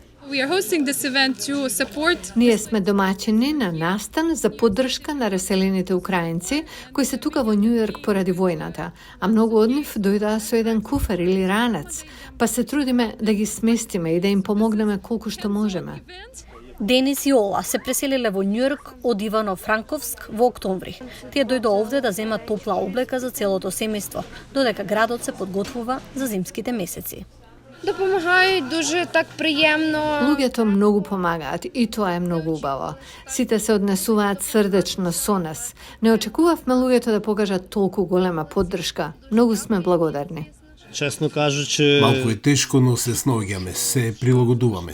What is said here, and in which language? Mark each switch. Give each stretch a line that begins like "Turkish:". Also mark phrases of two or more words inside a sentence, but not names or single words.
Macedonian: Ние сме домаќини на настан за поддршка на раселените украинци кои се тука во Њујорк поради војната, а многу од нив дојдоа со еден куфер или ранец, па се трудиме да ги сместиме и да им помогнеме колку што можеме. Денис и Ола се преселиле во Њујорк од Ивано-Франковск во октомври. Тие дојдоа овде да земат топла облека за целото семејство, додека градот се подготвува за зимските месеци.
Ukrainian: Допомагають дуже так приємно.
Macedonian: Луѓето многу помагаат и тоа е многу убаво. Сите се однесуваат срдечно со нас. Не очекувавме луѓето да покажат толку голема поддршка. Многу сме благодарни.
Ukrainian: Честно кажучи...
Macedonian: Малку е тешко, но се снаоѓаме, се прилагодуваме.